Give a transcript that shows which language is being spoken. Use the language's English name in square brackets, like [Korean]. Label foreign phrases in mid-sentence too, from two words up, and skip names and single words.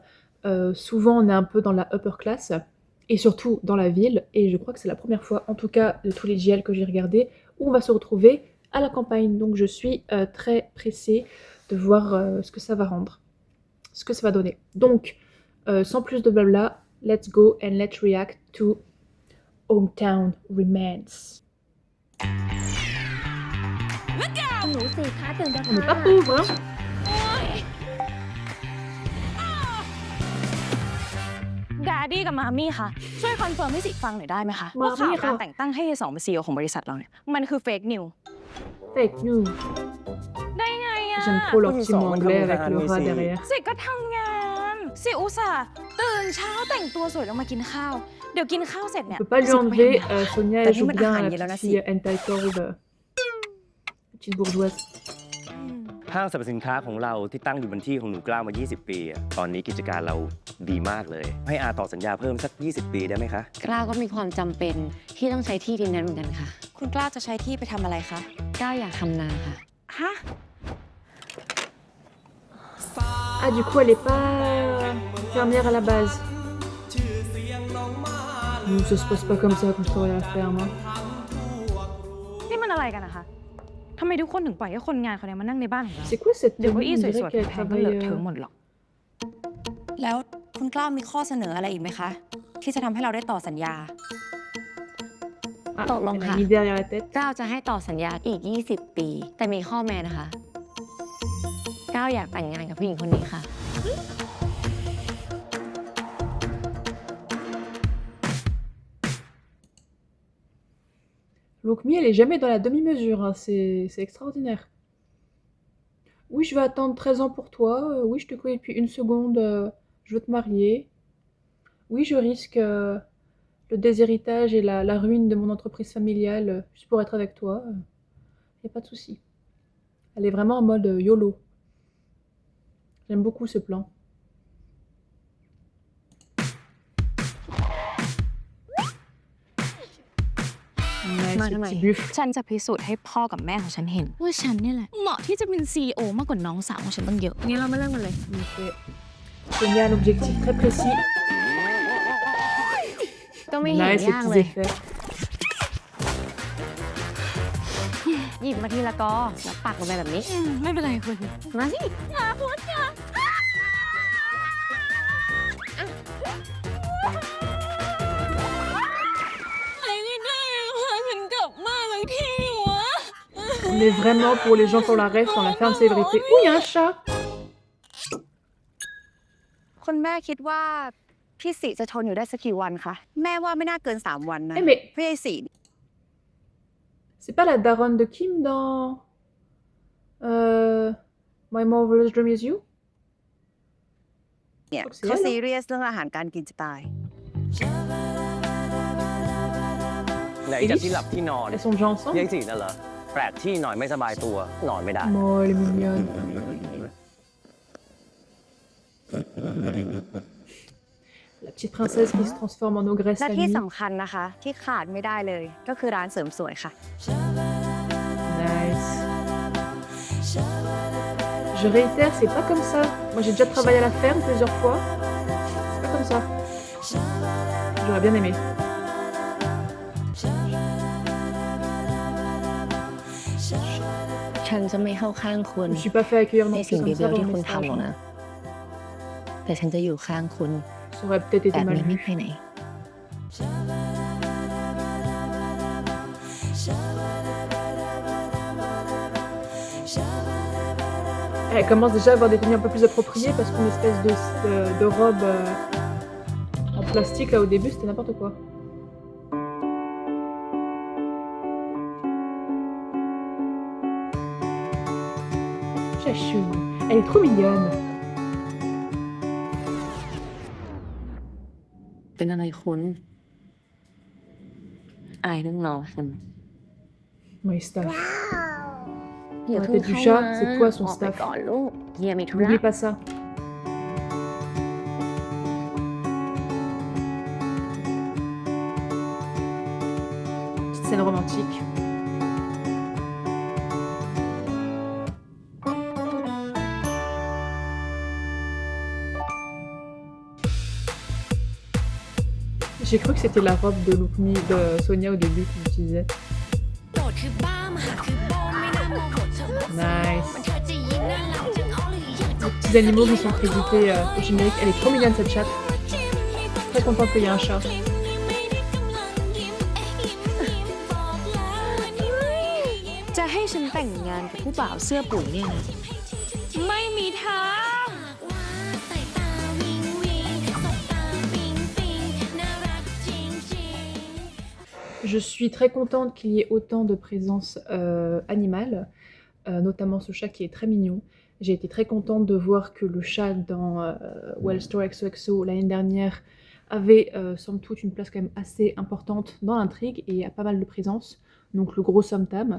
[French] Souvent on est un peu dans la [English] upper class, [French] et surtout dans la ville, et je crois que c'est la première fois, en tout cas de tous les JL que j'ai regardés, où on va se retrouver à la campagne. Donc je suis très pressée de voir ce que ça va rendre, ce que ça va donner. Donc, sans plus de blabla, [English] let's go and let's react to Hometown Romance. [French] On n'est pas pauvre, hein. [Thai] ดาดี้กับมามี่คะช่วยคอนเฟิร์มให้สิฟังหน่อยได้ไหมคะว่าข่าวการแต่งตั้งให้สองเป็น CEO ของบริษัทเราเนี่ยมันคือ [English] fake news Fake news. [Thai] ได้ไงอะ [French] J'aime trop leur petit mot anglais avec le rat derrière. [Thai] สิก็ทำงานสิอุตส่าห์ตื่นเช้าแต่งตัวสวยแล้วมากินข้าวเดี๋ยวกินข้าวเสร็จเนี่ย [French] On peut pas lui enlever, Sonia elle joue bien la petite fille entitled, petite bourgeoise. [Thai] ห้างสรรพสินค้าของเราที่ตั้งอยู่บนที่ของหนูกล้ามา 20 ปีตอนนี้กิจการเราดีมากเลยให้อาต่อสัญญาเพิ่มสัก 20 ปีได้ไหมคะ กล้าก็มีความจำเป็นที่ต้องใช้ที่ดินนั้นเหมือนกันค่ะ คุณกล้าจะใช้ที่ไปทำอะไรคะ กล้าอยากทำนาค่ะ ฮะ [French] Ah, du coup elle est pas fermière à la base. Ça se passe pas comme ça quand je travaille à la ferme. [Thai] นี่มันอะไรกันนะคะทำไมทุกคนถึงปล่อยให้คนงานเขาเนี่ยมานั่งในบ้านของเรา [French] C'est quoi cette [Thai] เดี๋ยวเก้า [French] tenue? อี้ On [Thai] ส [French] dirait [Thai] วยๆ [French] qu'elle [Thai] แพงๆก็เลอะ [French] travaille. [Thai] เทอะหมดหรอก แล้วคุณกล้ามีข้อเสนออะไรอีกไหมคะ ที่จะทำให้เราได้ต่อสัญญา [French] Ah, [Thai] ตกลง [French] elle [Thai] ค่ะ [French] a mis derrière la tête. [Thai] ก้าวจะให้ต่อสัญญาอีก 20 ปี แต่มีข้อแม้นะคะก้าวอยากแต่งงานกับผู้หญิงคนนี้ค่ะ [French] Lookme elle est jamais dans la demi-mesure, hein. C'est extraordinaire. Oui, je vais attendre 13 ans pour toi. Oui, je te connais depuis une seconde. Je veux te marier. Oui, je risque le déshéritage et la ruine de mon entreprise familiale juste pour être avec toi. Y a pas de souci. Elle est vraiment en mode YOLO. J'aime beaucoup ce plan. Ouais, [Thai] มา [French] ce [Thai] ทำไม [French] petit buff. [Thai] ฉันจะพิสูจน์ให้พ่อกับแม่ของฉันเห็นว่าฉันนี่แหละเหมาะที่จะเป็น CEO มากกว่าน้องสาวของฉันตั้งเยอะนี่เราไม่เริ่มกันเลย [French] Ok. Sonia a l'objectif très précis. [Thai] ก็ไม่เห็น [French] Nice, ces [Thai] ยาก [French] petits [Thai] เลย [French] effets. [Thai] หยิบมาทีละกอแล้วปักลงไปแบบนี้ ไม่เป็นไรคุณ มาสิ [French] On est vraiment pour les gens qui ont la ref dans la ferme célébrité. Oh, il y a un chat! [Thai] คุณแม่คิดว่าพี่สิจะทนอยู่ได้สักกี่วันคะแม่ว่าไม่น่าเกิน3 วันนะ [French] Eh mais [Thai] พี่ไอ้สิ [French] c'est pas la daronne de Kim dans My Marvelous Dream Is You? [Thai] เนี่ย [French] Donc c'est [Thai] เขา [French] elle, [Thai] ซี [French] hein. [Thai] เรียสเรื่องอาหารการกินจะตาย ไหนจะที่หลับที่นอน [French] Elles sont déjà ensemble. [Thai] ยายจีน่ะเหรอแปลกที่หน่อยไม่สบายตัวนอนไม่ได้ [French] Oh, elle est mignonne. La petite princesse qui se transforme en ogresse [Thai] และ [French] la [Thai] ที่ [French] nuit. [Thai] สำคัญนะคะ ที่ขาดไม่ได้เลย ก็คือร้านเสริมสวยค่ะ [French] Nice. Je réitère, c'est pas comme ça. Moi j'ai déjà travaillé à la ferme plusieurs fois. C'est pas comme ça. J'aurais bien aimé. [Thai] ฉันจะไม่เข้าข้างคุณ [French] Je me suis pas fait accueillir [Thai] ใน [French] non plus [Thai] สิ่ง [French] comme [Thai] เดี [French] ça [Thai] ยว [French] dans [Thai] ที่ [French] le [Thai] คุณ [French] message. [Thai] ทำหรอกนะ แต่ฉันจะอยู่ข้างคุณ [French] Ça aurait peut-être [Thai] แบ [French] été [Thai] บ [French] mal [Thai] นี้ไม่ [French] vu. [Thai] ไปไหน [French] Elle commence déjà à avoir des tenues un peu plus appropriées parce qu'une espèce de robe en plastique là au début c'était n'importe quoi. Chachou, elle est trop mignonne. [Thai] เป็นอะไรคุณอายเรื่องน้องฉัน [English] My staff. [Thai] อย่า [French] La [Thai] เพิ่ง [French] tête du [Thai] เข้า [French] chat, [Thai] มา [French] c'est toi son [Thai] ออกไป [French] staff. [Thai] ก่อนลูกเฮียมีธุระ [French] N'oublie pas ça. Petite scène romantique. J'ai cru que c'était la robe de Lookme de Sonia au début qu'il utilisait. Nice. Les petits animaux qui sont crédités au générique. Elle est trop mignonne cette chatte. Très contente qu'il y ait un chat. [Thai] จะให้ฉันแต่งงานกับผู้บ่าวเสื้อปุ๋ยเนี่ยนะไม่มีทาง [French] Je suis très contente qu'il y ait autant de présence animale, notamment ce chat qui est très mignon. J'ai été très contente de voir que le chat dans Wellstore XOXO l'année dernière avait somme toute une place quand même assez importante dans l'intrigue et a pas mal de présence, donc le gros somme-tam.